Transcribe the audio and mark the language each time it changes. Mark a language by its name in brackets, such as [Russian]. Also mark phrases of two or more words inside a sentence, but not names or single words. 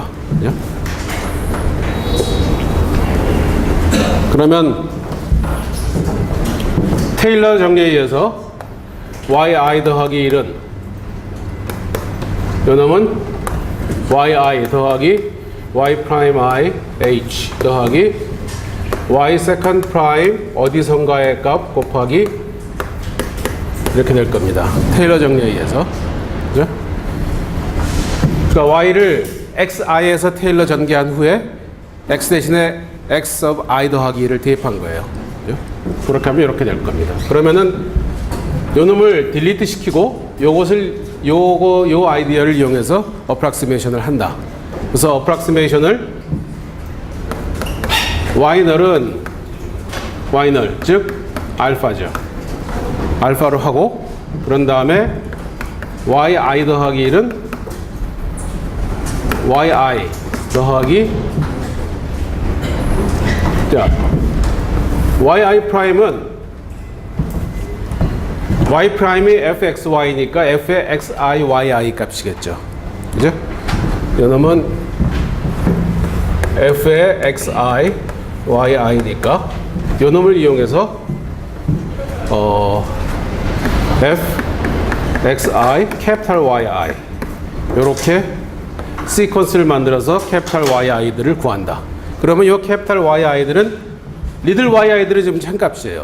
[Korean] 그죠? 그러면 테일러 정리에 의해서 yi 더하기 1은 요놈은 yi 더하기 y 프라임 i h 더하기 y [English] second prime [Korean] 어디선가의 값 곱하기 이렇게 될 겁니다. 테일러 정리에 의해서. 그죠? 그러니까 y를 xi에서 테일러 전개한 후에 x 대신에 x of i 더하기 2를 대입한 거예요. 그죠? 그렇게 하면 이렇게 될 겁니다. 그러면은 요 놈을 딜리트 시키고 요 아이디어를 이용해서 어프락시메이션을 한다. 그래서 어프락시메이션을 y널은 y널 즉 알파죠. 알파로 하고 그런 다음에 yi 더하기 1은 yi 더하기 자 yi 프라임은 y 프라임이 fxy니까 f의 xi yi 값이겠죠. 그죠? 이놈은 f의 xi yi니까 이 놈을 이용해서 f xi 캐피탈 yi 이렇게 시퀀스를 만들어서 캐피탈 yi들을 구한다. 그러면 이 캐피탈 yi들은 리들 yi들은 지금 참값이에요.